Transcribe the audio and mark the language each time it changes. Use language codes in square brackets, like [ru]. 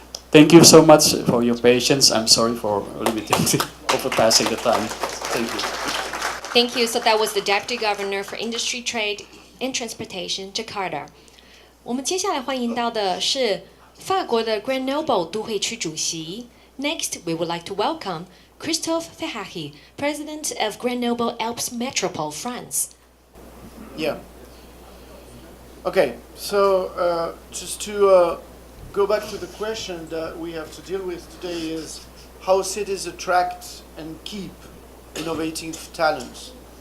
[en] Thank you so much for your patience. I'm sorry for limiting overpassing the time. Thank you. Thank you. So that was the Deputy Governor for Industry, Trade and Transportation, Jakarta. [zh] 我们接下来欢迎到的是法国的 Grenoble 都会区主席。 [en] Next, we would like to welcome Christophe Ferrari, President of Grenoble Alpes Metropole, France. Yeah. Okay, so just to go back to the question that we have to deal with today is how cities attract and keep innovative talents.